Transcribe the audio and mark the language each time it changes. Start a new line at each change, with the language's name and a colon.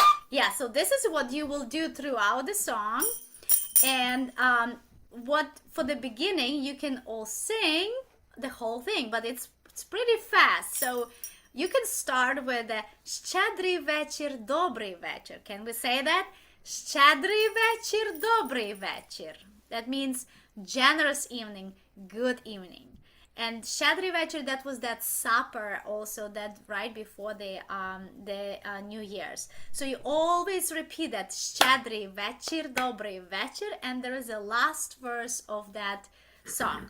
English: Yeah, so this is what you will do throughout the song. And what for the beginning you can all sing the whole thing, but it's pretty fast. So you can start with the
Ukrainian: Щедрий вечір, добрий вечір.
English: Can we say that?
Ukrainian: Щедрий вечір, добрий вечір.
English: That means generous evening, good evening. And
Ukrainian: Щедрий вечір,
English: that was that supper also that right before the New Year's. So you always repeat that
Ukrainian: Щедрий вечір, добрий вечір,
English: and there is a last verse of that song.